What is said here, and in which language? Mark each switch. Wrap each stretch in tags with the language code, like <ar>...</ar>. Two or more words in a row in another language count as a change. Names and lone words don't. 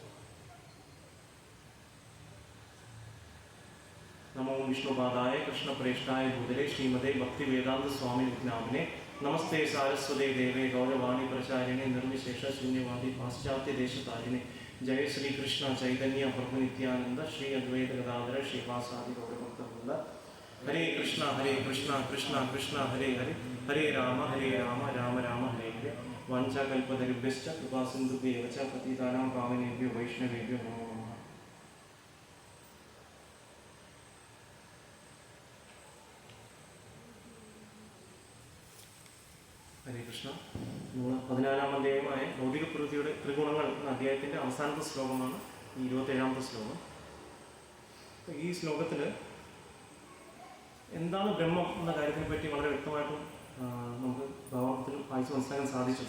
<sa>നമോ വിഷ്ണുപാദായ കൃഷ്ണപ്രേഷ്ഠായ ഭൂതലേ ശ്രീമതേ ഭക്തിവേദാന്ത സ്വാമി വിജ്ഞാപനെ നമസ്തേ സാരസ്വതേ ദേവേ ഗൗരവാണി പ്രചാരിണേ നിർവിശേഷ ശൂന്യവാദി പാശ്ചാത്യദേശതാരിണേ ജയ ശ്രീകൃഷ്ണ ചൈതന്യ പ്രഭു നിത്യാനന്ദ ശ്രീ അദ്വൈത ഗദാധര ശ്രീവാസാദി ഗൗരഭക്തവൃന്ദ. ഹരേ കൃഷ്ണ കൃഷ്ണ കൃഷ്ണ ഹരേ ഹരേ ഹരേ രാമ രാമ രാമ ഹരേ ഹരേ. വാഞ്ചാകൽപതരുഭ്യശ്ച കൃപാസിന്ധുഭ്യേവ ച പതിതാനാം പാവനേഭ്യോ വൈഷ്ണവേഭ്യോ നമോ നമഃ. ഹരേ കൃഷ്ണ.</sa> <ml>നമ്മൾ 14-ാം അധ്യായമായ ഭൗതിക പ്രകൃതിയുടെ ത്രിഗുണങ്ങൾ എന്ന അധ്യായത്തിൻ്റെ അവസാനത്തെ ശ്ലോകമാണ് ഈ 27-ാമത്തെ ശ്ലോകം. ഈ ശ്ലോകത്തിൽ എന്താണ് ബ്രഹ്മം എന്ന കാര്യത്തിനെ പറ്റി വളരെ വ്യക്തമായിട്ടും നമുക്ക് ഭാവത്തിൽ വായിച്ച് മനസ്സിലാക്കാൻ സാധിച്ചു.</ml>